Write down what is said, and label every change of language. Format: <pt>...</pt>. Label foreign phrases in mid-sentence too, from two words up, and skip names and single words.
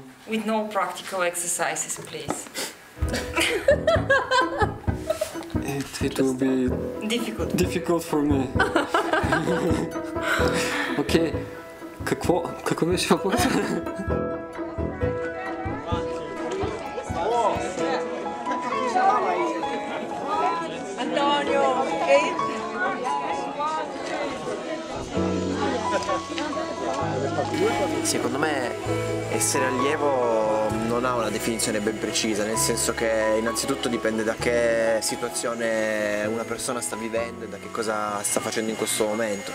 <en>With no practical exercises, please. It will be difficult for me.</en> <bg>Okay. Какво беше въпросът?</bg> <it>Antonio, Secondo me essere allievo non ha una definizione ben precisa, nel senso che innanzitutto dipende da che situazione una persona sta vivendo e da che cosa sta facendo in questo momento.</it>